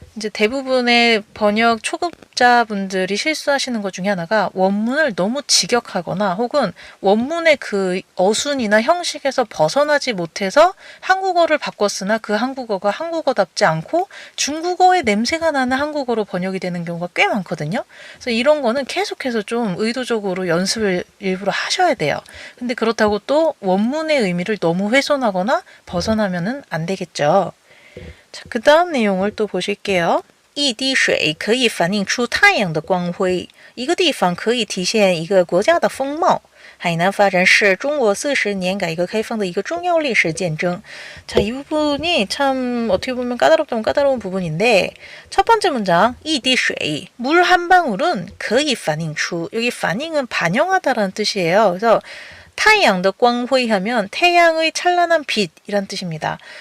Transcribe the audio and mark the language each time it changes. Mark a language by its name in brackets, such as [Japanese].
[Korean] 이제 대부분의 번역 초급자분들이 실수하시는 것 중에 하나가 원문을 너무 직역하거나 혹은 원문의 그 어순이나 형식에서 벗어나지 못해서 한국어를 바꿨으나 그 한국어가 한국어답지 않고 중국어의 냄새가 나는 한국어로 번역이 되는 경우가 꽤 많거든요. 그래서 이런 거는 계속해서 좀 의도적으로 연습을 일부러 하셔야 돼요. 근데 그렇다고 또 원문의 의미를 너무 훼손하거나 벗어나면은 안 되겠죠. 자, 그 다음 내용을 또 보실게요. [Chinese] 一滴水可以反映出太阳的光辉，一个地方可以体现一个国家的风貌。海南发展是中国40年改革开放的一个重要历史见证. [Korean] 자, 이 부분이 참 어떻게 보면 까다롭다면 까다로운 부분인데 첫 번째 문장 一滴水 물 한 방울은 [Chinese] 可以反映出 [Korean] 여기 反映은 반영하다라는 뜻이에요. 그래서 [Chinese] 太阳的光辉 [Korean] 하면 태양의 찬란한 빛이란 뜻입니다.